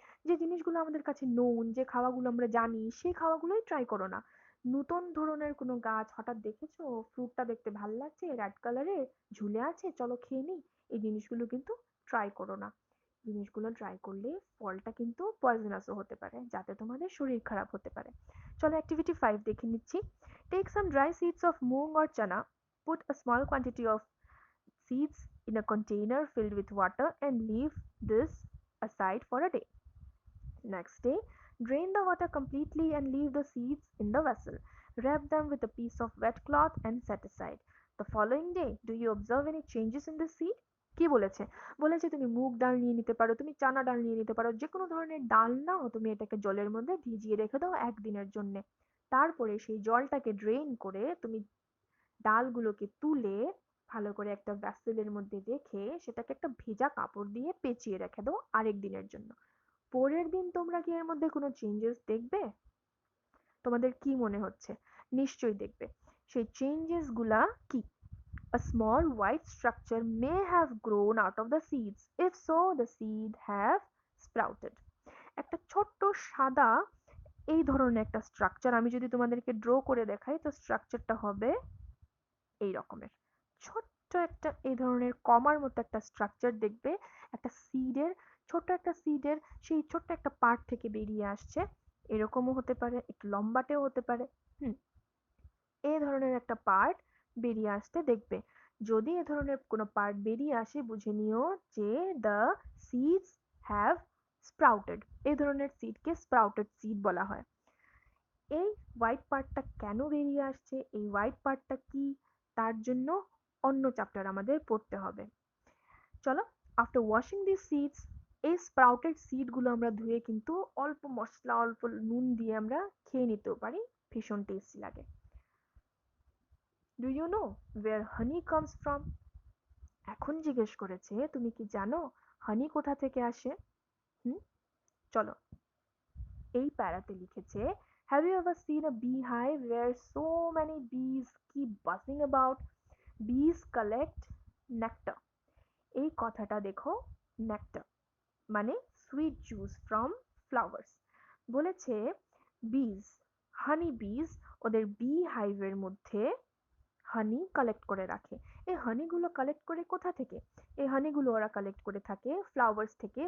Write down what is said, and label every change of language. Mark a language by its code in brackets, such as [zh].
[bn] যে জিনিসগুলো আমাদের কাছে নোন, যে খাওয়াগুলো আমরা জানি, সেই খাওয়াগুলোই ট্রাই করো না। নতুন ধরনের কোনো গাছ হঠাৎ দেখেছো, ফ্রুটটা দেখতে ভাল লাগছে, রেড কালারের ঝুলে আছে, চলো খেয়ে নিই, এই জিনিসগুলো কিন্তু ট্রাই করো না। জিনিসগুলো ট্রাই করলে ফলটা কিন্তু পয়জনাসও হতে পারে, যাতে তোমাদের শরীর খারাপ হতে পারে। চলো অ্যাক্টিভিটি 5 দেখে নিচ্ছি। [en] Take some dry seeds of moong or chana, put a small quantity of seeds in a container filled with water and leave this aside for a day. Next day, drain the water completely and leave the seeds in the vessel. Wrap them with a piece of wet cloth and set aside. The following day, do you observe any changes in the seed? [bn] কি বলেছে? বলেছে তুমি মুগ ডাল নিয়ে নিতে পারো, তুমি চানা ডাল নিয়ে নিতে পারো, যে কোনো ধরনের ডাল নাও, তুমি এটাকে জলের মধ্যে ভিজিয়ে রেখে দাও একদিনের জন্য। তারপরে সেই জলটাকে ড্রেন করে তুমি ডালগুলোকে তুলে ভালো করে একটা ভ্যাসেলের মধ্যে রেখে সেটাকে একটা ভেজা কাপড় দিয়ে পেঁচিয়ে রেখে দাও আরেক দিনের জন্য। পরের দিন তোমরা কি এর মধ্যে কোনো চেঞ্জেস দেখবে? তোমাদের কি মনে হচ্ছে? নিশ্চয়ই দেখবে। সেই চেঞ্জেস গুলা কি? [en] A small white structure may have grown out of the seeds. If so, the seed have sprouted. [bn] একটা ছোট্ট সাদা এই ধরনের একটা স্ট্রাকচার আমি যদি তোমাদেরকে ড্র করে দেখাই, তো স্ট্রাকচারটা হবে এই রকমের। ছোট্ট একটা এই ধরনের কমার মতো একটা স্ট্রাকচার দেখবে, একটা সিডের, ছোট্ট একটা সিডের সেই ছোট্ট একটা পার্ট থেকে বেরিয়ে আসছে। এরকমও হতে পারে, একটু লম্বাটেও হতে পারে। হুম, এই ধরনের একটা পার্ট বেরিয়ে আসতে দেখবে। যদি এ ধরনের কোনো পার্ট বেরিয়ে আসে, বুঝে নিও যে [en] The seeds have sprouted. [bn] এই ধরনের সিডকে স্প্রাউটেড সিড বলা হয়। এই হোয়াইট পার্টটা কেন বেরিয়ে আসছে, এই হোয়াইট পার্টটা কি, তার জন্য অন্য চ্যাপ্টার আমাদের পড়তে হবে। চলো, [en] after washing this seeds, [bn] এই স্প্রাউটেড সিডগুলো আমরা ধুয়ে কিন্তু অল্প মশলা, অল্প নুন দিয়ে আমরা খেয়ে নিতেও পারি, ভীষণ টেস্টি লাগে। [en] Do you know where honey comes from? [bn] এখন জিজ্ঞেস করেছে তুমি কি জানো হানি কোথা থেকে আসে? হুম, চলো, এই প্যারাতে লিখেছে, [en] have you ever seen a beehive where so many bees keep buzzing about? Bees collect nectar. [bn] এই কথাটা দেখো, nectar মানে [en] Sweet juice from flowers. [bn] বলেছে বিজ, হানি বিজ ওদের বি হাইভের মধ্যে হানি কালেক্ট করে রাখে। এই হানিগুলো কালেক্ট করে কোথা থেকে? এই হানিগুলো ওরা কালেক্ট করে থাকে ফ্লাওয়ার্স থেকে।